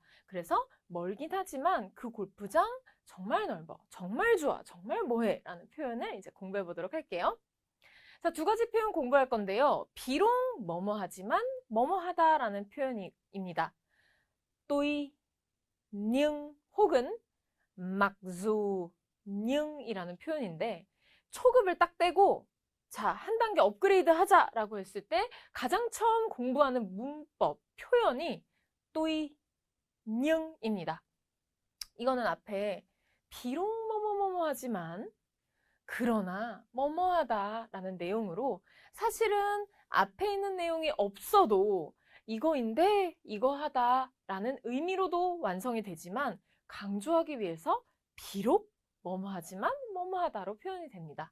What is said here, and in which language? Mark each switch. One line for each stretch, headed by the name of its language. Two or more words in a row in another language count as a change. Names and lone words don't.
Korean: 그래서 멀긴 하지만 그 골프장 정말 넓어, 정말 좋아, 정말 뭐해 라는 표현을 이제 공부해 보도록 할게요. 자, 두 가지 표현 공부할 건데요. 비록 뭐뭐 하지만 뭐뭐 하다 라는 표현입니다. 또이, nhưng 혹은
Vietnamese: mặc dù nhưng
Korean: 이라는 표현인데 초급을 딱 떼고 자, 한 단계 업그레이드 하자라고 했을 때 가장 처음 공부하는 문법, 표현이
Vietnamese: tuy, nhưng
Korean: 입니다. 이거는 앞에 비록 뭐뭐뭐뭐 하지만 그러나 뭐뭐하다 라는 내용으로 사실은 앞에 있는 내용이 없어도 이거인데 이거 하다 라는 의미로도 완성이 되지만 강조하기 위해서 비록 뭐뭐하지만 뭐뭐하다로 표현이 됩니다.